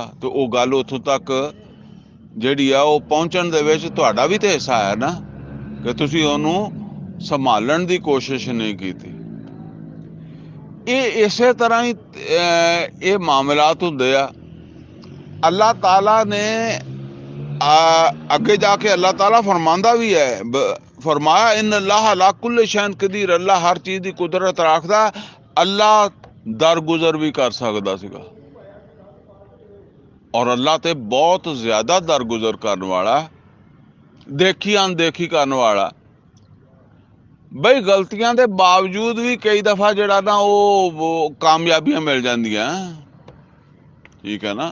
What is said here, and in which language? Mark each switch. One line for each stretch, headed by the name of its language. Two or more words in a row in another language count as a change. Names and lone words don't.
Punjabi: ਤੇ ਉਹ ਗੱਲ ਉੱਥੋਂ ਤੱਕ ਜਿਹੜੀ ਆ ਉਹ ਪਹੁੰਚਣ ਦੇ ਵਿੱਚ ਤੁਹਾਡਾ ਵੀ ਤੇ ਹਿੱਸਾ ਹੈ ਨਾ, ਕਿ ਤੁਸੀਂ ਉਹਨੂੰ ਸੰਭਾਲਣ ਦੀ ਕੋਸ਼ਿਸ਼ ਨਹੀਂ ਕੀਤੀ। ਇਹ ਇਸੇ ਤਰ੍ਹਾਂ ਹੀ ਇਹ ਮਾਮਲਾਤ ਹੁੰਦੇ ਆ। ਅੱਲਾਹ ਤਾਲਾ ਨੇ ਅੱਗੇ ਜਾ ਕੇ ਅੱਲਾਹ ਤਾਲਾ ਫਰਮਾਂਦਾ ਵੀ ਹੈ, ਫ਼ਰਮਾਇਆ
Arabic: إن الله على كل شيء قدير,
Punjabi: ਅੱਲਾਹ ਹਰ ਚੀਜ਼ ਕੀ ਕੁਦਰਤ ਰੱਖਦਾ। ਅੱਲਾਹ ਦਰਗੁਜ਼ਰ ਭੀ ਕਰ ਸਕਦਾ ਸੀਗਾ, ਔਰ ਅੱਲਾਹ ਤੇ ਬਹੁਤ ਜ਼ਿਆਦਾ ਦਰਗੁਜ਼ਰ ਕਰਨੇ ਵਾਲਾ, ਦੇਖੀ ਅਣਦੇਖੀ ਕਰਨੇ ਵਾਲਾ। ਬਈ ਗਲਤੀਆਂ ਦੇ ਬਾਵਜੂਦ ਭੀ ਕਈ ਦਫ਼ਾ ਜਿਹੜਾ ਨਾ ਉਹ ਕਾਮਯਾਬੀਆਂ ਮਿਲ ਜਾਂਦੀਆਂ, ਠੀਕ ਹੈ ਨਾ।